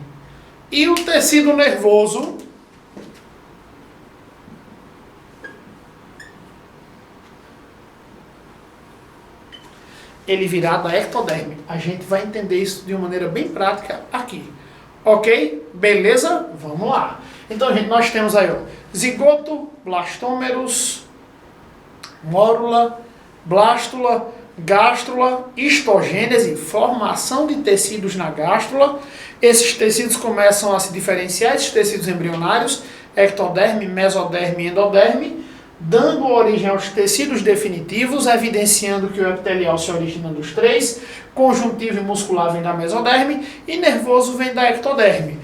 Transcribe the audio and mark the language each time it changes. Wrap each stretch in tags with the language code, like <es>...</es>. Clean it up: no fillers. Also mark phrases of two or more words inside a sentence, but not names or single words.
<pt>E o tecido nervoso ele virá da ectoderme. A gente vai entender isso de uma maneira bem prática aqui. Ok? Beleza? Vamos lá. Então, gente, nós temos aí, ó, zigoto, blastômeros, mórula, blástula, gástrula, histogênese, formação de tecidos na gástrula. Esses tecidos começam a se diferenciar, esses tecidos embrionários, ectoderme, mesoderme e endoderme, dando origem aos tecidos definitivos, evidenciando que o epitelial se origina dos 3, conjuntivo e muscular vem da mesoderme e nervoso vem da ectoderme.</pt>